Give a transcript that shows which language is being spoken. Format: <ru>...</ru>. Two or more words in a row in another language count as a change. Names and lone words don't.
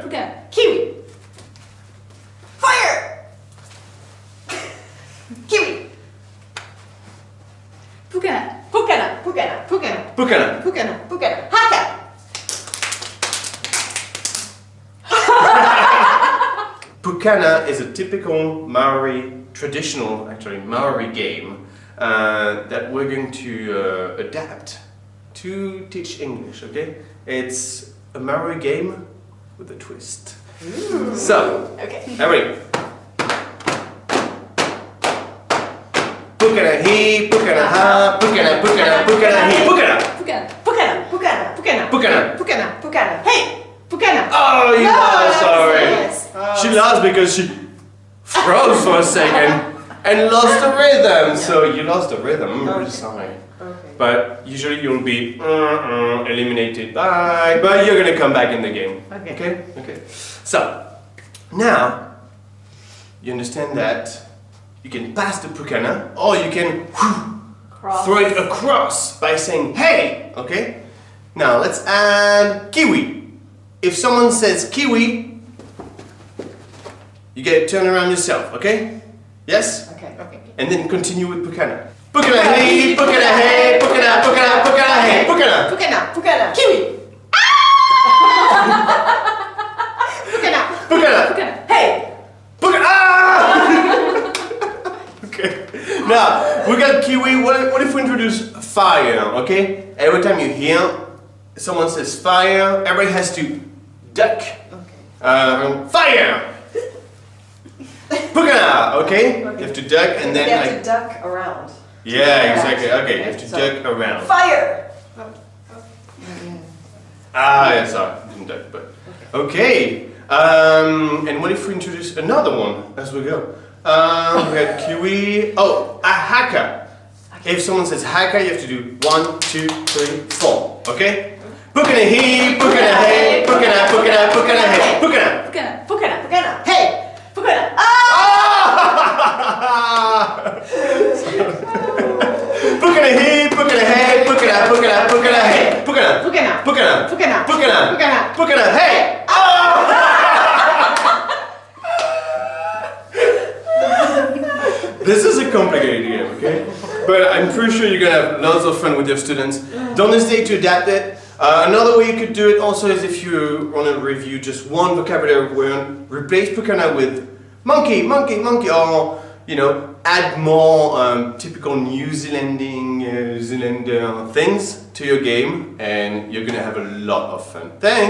<en>Pukana. Kiwi. Fire. Kiwi. Pukana. Pukana. Pukana. Pukana. Pukana. Pukana. Pukana. Haka. Pukana is a typical Maori, traditional actually Maori game that we're going to adapt to teach English, okay? It's a Maori game with a twist. Ooh. So, Okay. ready? Pukana he, Pukana ha, Pukana, Pukana, Pukana he, Pukana! Pukana. Pukana. Pukana. Pukana. Pukana! Pukana. Pukana. Hey. Pukana. Oh, you lost, sorry. Yes. She lost because she froze for a second and lost the rhythm. So you lost the rhythm, I'm really sorry. Okay. But usually you'll be eliminated, bye, but you're gonna come back in the game. Okay. Okay. So, now, you understand that you can pass the Pukana or you can throw it across by saying, hey, okay? Now let's add Kiwi. If someone says Kiwi, you get to turn around yourself, okay? Yes? Okay. Okay. And then continue with Pukana. Pukana hey, Pukana hey, Pukana, Pukana, Pukana hey, Pukana. Pukana. Pukana. Kiwi. Pukana. Pukana. Pukana. Hey. Pukana. Ah! Okay. Now, we got Kiwi. What if we introduce fire, okay? Every time you hear someone says fire, everybody has to duck. Okay. Fire! Pukana, okay? You have to duck and then you have to duck around. Yeah, exactly. Okay, you have to duck around. Fire! Ah, yeah, sorry, didn't duck, but okay. And what if we introduce another one as we go? We got Kiwi. Oh, a haka. If someone says haka, you have to do 1, 2, 3, 4. Okay? Pukana he, Pukana hey, Pukana, Pukana, Pukana hey, Pukana. Pukana. Pukana. Pukana. Hey! Pukana. Pukana he, Pukana hey, Pukana, Pukana, Pukana hey, Pukana. Pukana. Pukana. Pukana. Pukana. Pukana. Pukana hey. This is a complicated game, okay? But I'm pretty sure you're gonna have lots of fun with your students. Don't hesitate to adapt it. Another way you could do it also is if you want to review just one vocabulary word, replace Pukana with monkey, monkey, monkey, or you know, add more typical New Zealander things to your game, and you're gonna have a lot of fun.</en>